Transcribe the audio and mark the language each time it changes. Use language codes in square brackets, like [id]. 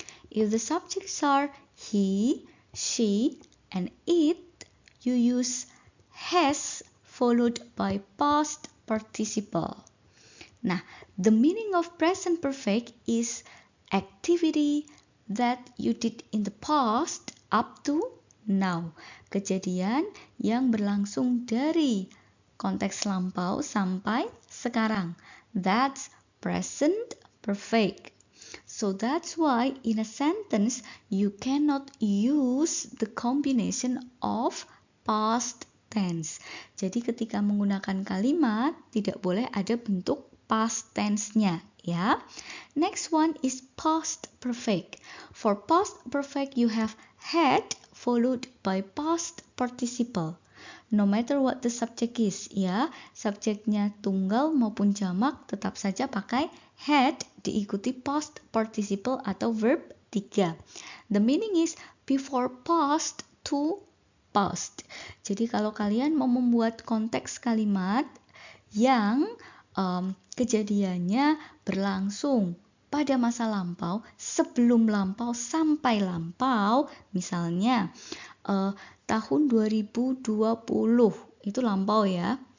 [en] If the subjects are he, she, and it, you use has followed by past participle. Nah, the meaning of present perfect is activity that you did in the past up to now. [id] Kejadian yang berlangsung dari konteks lampau sampai sekarang. [en] That's present perfect. So that's why in a sentence you cannot use the combination of past tense. [id] Jadi ketika menggunakan kalimat tidak boleh ada bentuk past tense-nya, ya. [en] Next one is past perfect. For past perfect you have had followed by past participle. No matter what the subject is, [id] ya. Subjeknya tunggal maupun jamak tetap saja pakai had diikuti past participle atau verb 3. [en] The meaning is before past to past. [id] Jadi kalau kalian mau membuat konteks kalimat yang kejadiannya berlangsung pada masa lampau, sebelum lampau sampai lampau, misalnya tahun 2020 itu lampau ya.